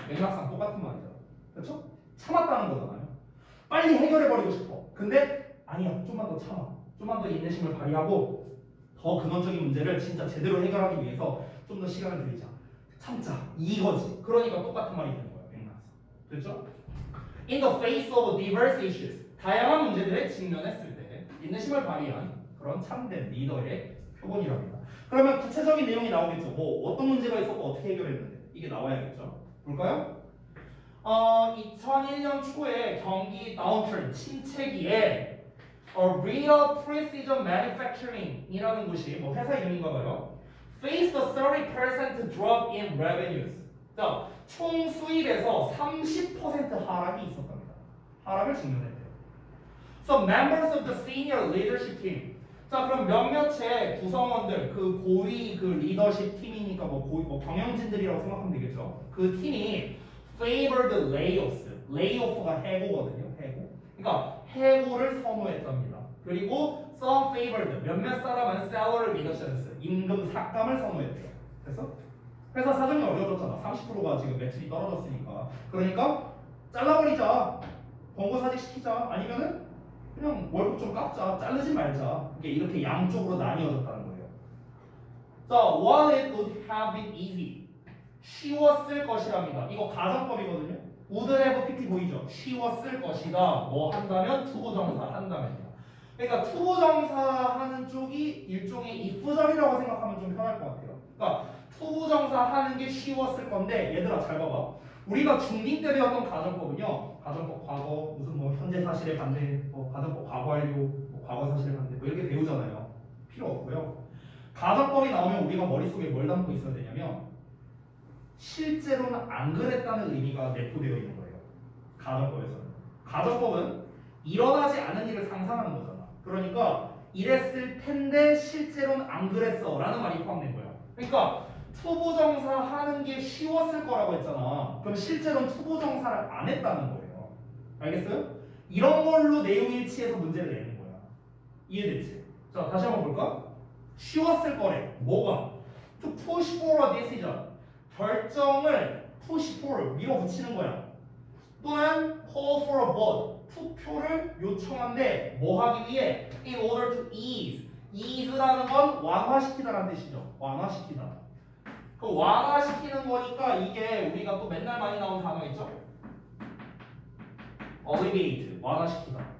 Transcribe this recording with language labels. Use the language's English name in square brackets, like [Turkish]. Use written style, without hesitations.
[Korean] 맥락상 똑같은 말이잖아. 그렇죠? 참았다는 거잖아요. 빨리 해결해버리고 싶어. 근데 아니야, 좀만 더 참아. 좀만 더 인내심을 발휘하고 더 근원적인 문제를 진짜 제대로 해결하기 위해서 좀 더 시간을 들이자. 참자. 이거지. 그러니까 똑같은 말이 되는 거야. 맥락상. 됐죠? [English] In the face of diverse issues. [Korean] 다양한 문제들에 직면했을 때 인내심을 발휘한 그런 참된 리더의 표본이랍니다. 그러면 구체적인 내용이 나오겠죠. 뭐 어떤 문제가 있었고 어떻게 해결했는데 이게 나와야겠죠. 볼까요? 2001년 초에 경기 downturn 침체기에 Real Precision Manufacturing이라는 곳이 뭐 회사 이름인가 봐요. [English] Faced a 30% drop in revenues. [Korean] 자, 총 수입에서 30% 하락이 있었답니다. 하락을 직면했대요. So members of the senior leadership team. 자, 그럼 몇몇의 구성원들, 그 고위 그 리더십 팀이니까 뭐 경영진들이라고 생각하면 되겠죠. 그 팀이 [English] favored layoffs. [Korean] layoff가 해고거든요. 해고. 그러니까 해고를 선호했답니다. 그리고 [English] some favored [Korean] 몇몇 사람은 [English] salary reductions. [Korean] 임금 삭감을 선호했대요. 됐어? 회사 사정이 어려워졌잖아. 30%가 지금 매출이 떨어졌으니까. 그러니까 잘라버리자. 권고사직 시키자. 아니면은 그냥 월급 좀 깎자. 자르지 말자. 이렇게 양쪽으로 나뉘어졌다는 거예요. [English] So, while it would have been easy. [Korean] 쉬웠을 것이랍니다. 이거 가정법이거든요. [English] would have pt [Korean] 보이죠? 쉬웠을 것이다. 뭐 한다면 투부정사 한다면요. 그러니까 투부정사 하는 쪽이 일종의 if절이라고 생각하면 좀 편할 것 같아요. 그러니까 투부정사 하는 게 쉬웠을 건데 얘들아 잘 봐봐. 우리가 중딩 때 배웠던 가정법은요. 가정법 과거 무슨 뭐 현재 사실에 반대, 뭐 가정법 과거 완료, 뭐 과거 사실에 반대 뭐 이렇게 배우잖아요. 필요 없고요. 가정법이 나오면 우리가 머릿속에 뭘 담고 있어야 되냐면 실제로는 안 그랬다는 의미가 내포되어 있는 거예요. 가정법에서는. 가정법은 일어나지 않은 일을 상상하는 거잖아. 그러니까 이랬을 텐데 실제로는 안 그랬어 라는 말이 포함된 거야. 그러니까 투부정사 하는 게 쉬웠을 거라고 했잖아. 그럼 실제로는 투부정사를 안 했다는 거예요. 알겠어요? 이런 걸로 내용 일치해서 문제를 내는 거야. 이해됐지? 자, 다시 한번 볼까? 쉬웠을 거래. 뭐가? [English] To push for a decision. [Korean] 결정을 push for 밀어붙이는 거야. [English] 또는 call for a vote. [Korean] 투표를 요청한데 뭐 하기 위해? [English] In order to ease. [Korean] ease라는 건 완화시키다라는 뜻이죠. 완화시키다. 그 완화시키는 거니까 이게 우리가 또 맨날 많이 나오는 단어 있죠? alleviate. 완화시키다.